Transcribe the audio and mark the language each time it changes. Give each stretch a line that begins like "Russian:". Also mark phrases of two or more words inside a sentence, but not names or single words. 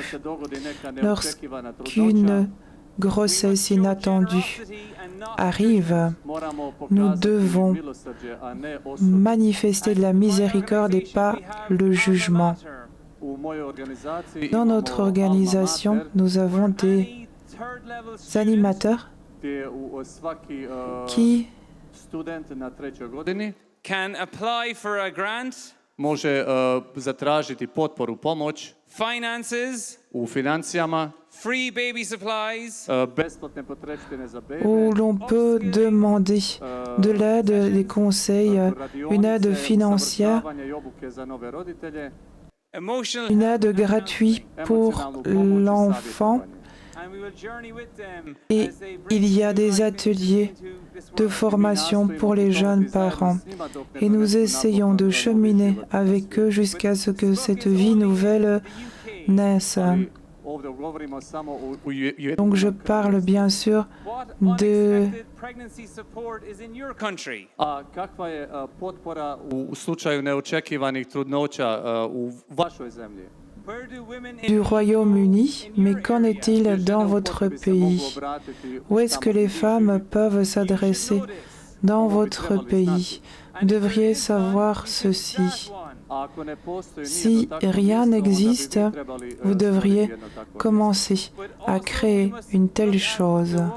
French: Lorsqu'une grossesse inattendue arrive, nous devons manifester de la miséricorde et pas le jugement. Dans notre organisation, nous avons des animateurs qui
English: can apply for a grant,
Croatian: može zatražiti potporu, pomoć
English: finances,
Croatian: u financijama,
English: free baby supplies,
Croatian: besplatne potrepštine za bebe,
French: où l'on peut demander de l'aide, des conseils, une aide financière,
English: emotional
French: une aide gratuite pour l'enfant.
English: and we will journey with them
French: Et
English: as they bring
French: il y a des ateliers de formation pour les jeunes parents. Et nous essayons de cheminer avec eux jusqu'à ce que cette vie nouvelle naisse. Donc je parle bien sûr de
Croatian: A kakva je potpora u slučaju neočekivanih trudnoća u vašoj zemlji?
French: du Royaume-Uni, mais qu'en est-il dans votre pays? Où est-ce que les femmes peuvent s'adresser dans votre pays? Vous devriez savoir ceci. Si rien n'existe, vous devriez commencer à créer une telle chose.